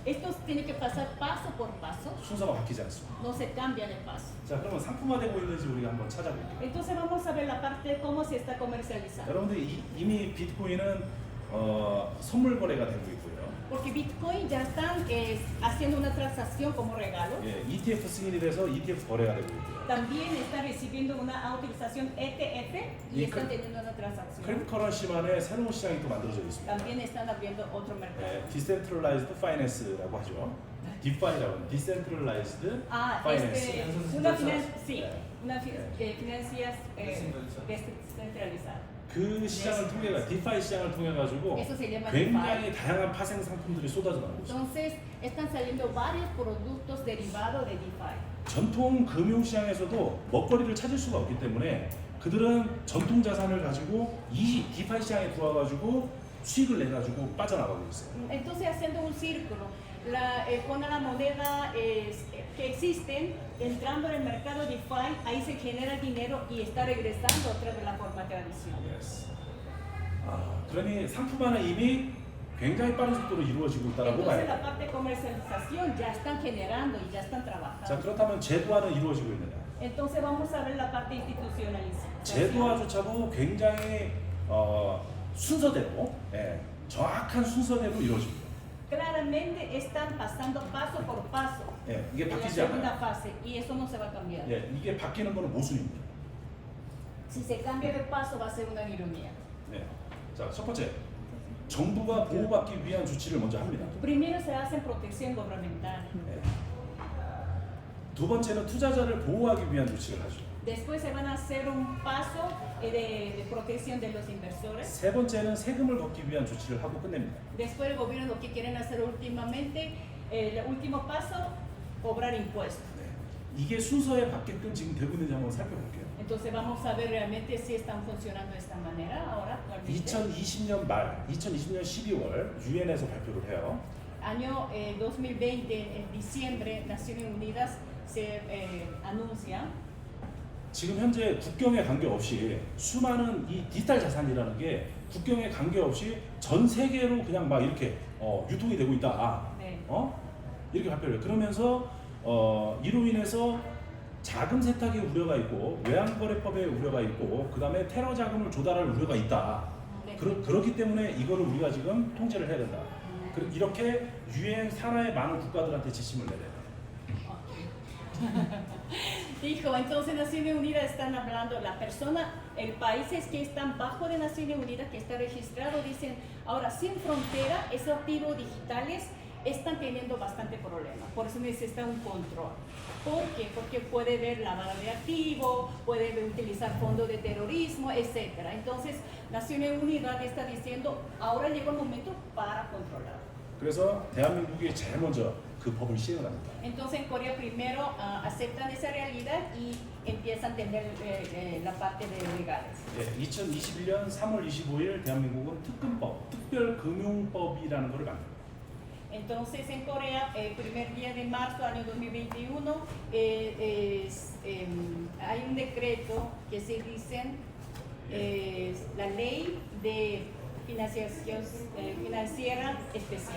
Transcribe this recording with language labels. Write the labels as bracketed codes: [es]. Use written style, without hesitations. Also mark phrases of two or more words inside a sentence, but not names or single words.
[es] Esto tiene que pasar paso por paso, [ko] 순서가 바뀌지 않습니다. [es] no se cambia de paso. [ko] 자, 그러면 상품화되고 있는지 우리가 한번 찾아볼게요. [es] Entonces vamos a ver la parte de cómo se está comercializando. [ko] 여러분들 이미 비트코인은 선물 거래가 되고 있고요. [es] Porque Bitcoin ya están haciendo una transacción como regalo. [ko] 예, ETF 승인이 돼서 ETF 거래가 되고 있고요. [es] También están recibiendo una autorización ETF y Y están crypto- teniendo una transacción. [ko] 크립토커런시만의 새로운 시장이 또 만들어져 있습니다. [es] También están abriendo otro mercado. [ko] 예, [en] Decentralized Finance [ko] 라고 하죠. DeFi라고 하는 [en] Decentralized Finance. [es] Una sí, [ko] 예. [es] una financias Descentralizada. descentralizada. [ko] 그 시장을 통해 디파이 시장을 통해 가지고 [es] Eso se llama [ko] 굉장히 다양한 파생 상품들이 쏟아져 나오고 있습니다. [es] Entonces están saliendo varios productos derivados de DeFi. [ko] 전통 금융 시장에서도 먹거리를 찾을 수가 없기 때문에 그들은 전통 자산을 가지고 이 디파이 시장에 들어와 가지고 수익을 내 가지고 빠져나가고 있어요. [es] Entonces haciendo un círculo, con la moneda que existen, entrando en el mercado DeFi, ahí se genera dinero y está regresando otra vez la forma tradicional. Yes. [ko] 그러니 상품화는 이미 굉장히 빠른 속도로 이루어지고 있다라고 봐야 [es] Entonces la [ko] 돼요. [es] parte de comercialización ya están generando y ya están [ko] 자, [es] trabajando. [ko] 그렇다면 제도화는 이루어지고 있느냐? [es] Entonces vamos a ver la parte institucionalización. [ko] 제도화조차도 굉장히 순서대로, 정확한 순서대로 이루어집니다. [es] Claramente están pasando paso por paso [ko] 예, 이게 [es] en la [ko] 바뀌지 [es] segunda [ko] 않아요. [es] fase y eso no se va a cambiar. [ko] 예, 이게 바뀌는 거는 모순입니다. [es] Si se cambia de paso va a ser una ironía. [ko] 네. 자, 첫 번째, 정부가 보호받기 위한 조치를 먼저 합니다. [es] Primero se hace protección gubernamental. [ko] 네. 두 번째는 투자자를 보호하기 위한 조치를 하죠. [es] Después se van a hacer un paso de protección de los inversores. [ko] 세 번째는 세금을 걷기 위한 조치를 하고 끝냅니다. [es] Después el gobierno lo que quieren hacer últimamente, el último paso, cobrar impuestos. [ko] 네. 이게 순서에 맞게끔 지금 되고 있는지 한번 살펴볼게요. [es] Entonces vamos a ver realmente si están funcionando de esta manera ahora actualmente. [ko] 2020년 말, 2020년 12월 유엔에서 발표를 해요. [es] Año 2020, en diciembre, Naciones Unidas se anuncia [ko] 지금 현재 국경에 관계없이 수많은 이 디지털 자산이라는 게 국경에 관계없이 전 세계로 그냥 막 이렇게 유통이 되고 있다. 네. 이렇게 발표를 해요. 그러면서 이로 인해서 자금 세탁의 우려가 있고 외환거래법의 우려가 있고 그 다음에 테러 자금을 조달할 우려가 있다. 네. 그렇기 때문에 이거를 우리가 지금 통제를 해야 된다. 이렇게 유엔 산하의 많은 국가들한테 지침을 내려요. [es] Dijo, entonces Naciones Unidas están hablando, la persona, el países que están bajo de Naciones Unidas, que está registrado, dicen, ahora sin frontera, esos activos digitales están teniendo bastante problema, por eso necesita un control. ¿Por qué? Porque puede ver lavado de activos, puede utilizar fondos de terrorismo, etc. Entonces, Naciones Unidas está diciendo, ahora llegó el momento para controlar. [ko] 그래서 대한민국이 제일 먼저 그 법을 시행합니다. [es] Entonces en Corea primero aceptan esa realidad y empiezan a tener la parte de legales. [ko] 2021년 3월 25일 대한민국은 특금법, 특별금융법이라는 것을 만듭니다. [es] Entonces en Corea, el primer día de marzo del año 2021, hay un decreto que se dice la ley de financiación financiera especial.